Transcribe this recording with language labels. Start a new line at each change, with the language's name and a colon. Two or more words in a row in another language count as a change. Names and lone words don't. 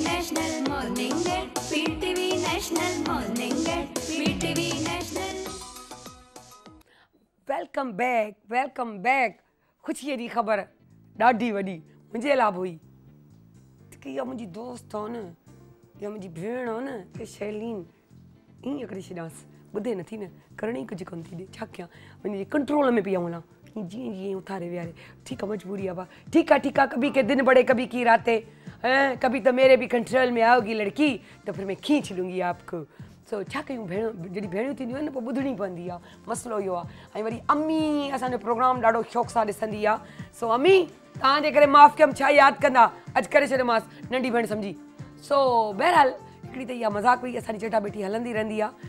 English: National morning at PTV National morning at PTV National. Welcome back.
Sindhi: ख़ुशीअ जी ख़बर ॾाढी वॾी मुंहिंजे लाइ हुई कि इहा मुंहिंजी दोस्त आहे न, इहा मुंहिंजी भेण आहे न, इहा शैलीन ईअं करे छॾियांसि, ॿुधे नथी न, करण ई कुझु कोन थी ॾे, छा कयां, मुंहिंजे कंट्रोल में पई वञा, जीअं जीअं उथारे विहारे, ठीकु आहे मजबूरी आहे,
Urdu: ٹھیک ہے، کبھی کے دن بڑے کبھی کی راتیں ہیں، کبھی تو میرے بھی کنٹرول میں آؤ گی لڑکی تو پھر میں کھینچ لوں گی آپ کو.
Sindhi: सो छा कयूं भेण, जॾहिं भेणियूं थींदियूं आहिनि न पोइ ॿुधणी पवंदी आहे, मसइलो इहो आहे। ऐं वरी अम्मी असांजो प्रोग्राम ॾाढो शौक़ सां ॾिसंदी आहे। सो अम्मी तव्हांजे करे माफ़ु कयमि, छा यादि कंदा, अॼु करे छॾियोमांसि नंढी भेण सम्झी। सो बहरहाल हिकिड़ी त इहा मज़ाक हुई, असांजी चटाभेटी हलंदी रहंदी आहे।